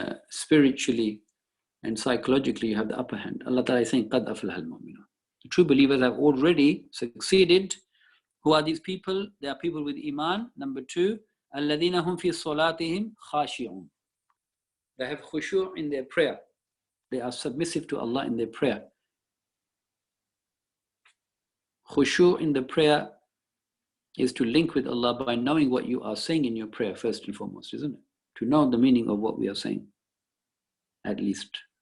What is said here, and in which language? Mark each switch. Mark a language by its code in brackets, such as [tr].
[en] Spiritually and psychologically, you have the upper hand. Allah Ta'ala is saying, [ar] قَدْ أَفْلَحَ الْمُؤْمِنُونَ. [en] The true believers have already succeeded. Who are these people? They are people with iman. Number two, [ar] الَّذِينَ هُمْ فِي صَلَاتِهِمْ خَاشِعُونَ. [en] They have khushu' in their prayer. They are submissive to Allah in their prayer. Khushu' in the prayer is to link with Allah by knowing what you are saying in your prayer, first and foremost, isn't it? To know the meaning of what we are saying, at least.